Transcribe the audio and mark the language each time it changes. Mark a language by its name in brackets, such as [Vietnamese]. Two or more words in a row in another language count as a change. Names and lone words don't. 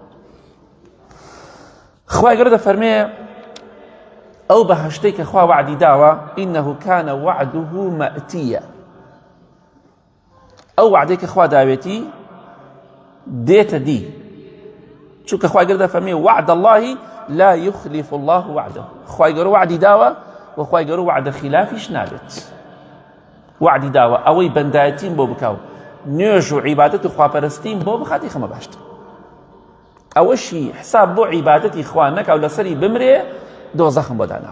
[Central Kurdish] خوای گەورە دەفەرمێ ئەو بەهەشتەی کە خوا وعدی داوە [Arabic] ئینەه کانە وعده مەئتیە. [Central Kurdish] ئەو وعدەی کە خوا داوێتی دێتە دی، چونکە خوای گەورە دەفەرمێ [Arabic] وعد الله لا يخلف الله وعده. [Central Kurdish] خوای گەورە وعدی داوە و خوای گەورە وعدە خلافیش نابێت. وعدی داوە ئەوەی بەندایەتیم بۆ بکاو، نوێژ و عیبادەت و خواپەرستیم بۆ بخاتی خەمە باشتر. ئەوەشی حساب بۆ عیبادەتی خوا نەکاو لەسەری بمرێ دۆزەخم بۆ داناوە.